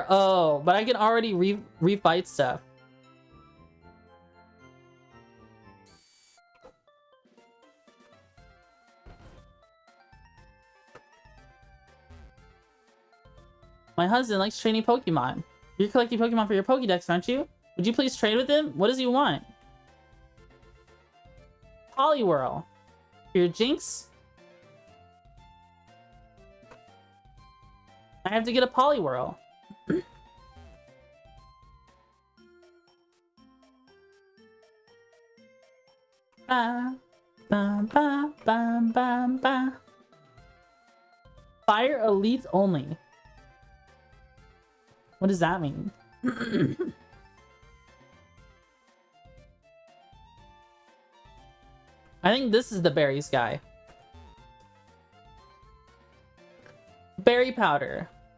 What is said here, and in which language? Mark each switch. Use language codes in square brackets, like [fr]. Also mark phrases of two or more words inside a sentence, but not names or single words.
[en] Oh, but I can already refight stuff. My husband likes training Pokemon. You're collecting Pokemon for your Pokédex, aren't you? Would you please trade with him? What does he want? Poliwhirl. For your Jinx? I have to get a Poliwhirl. Ba, ba, ba, ba, ba, ba. Fire Elite only. What does that mean? I think this is the berries guy. Berry powder.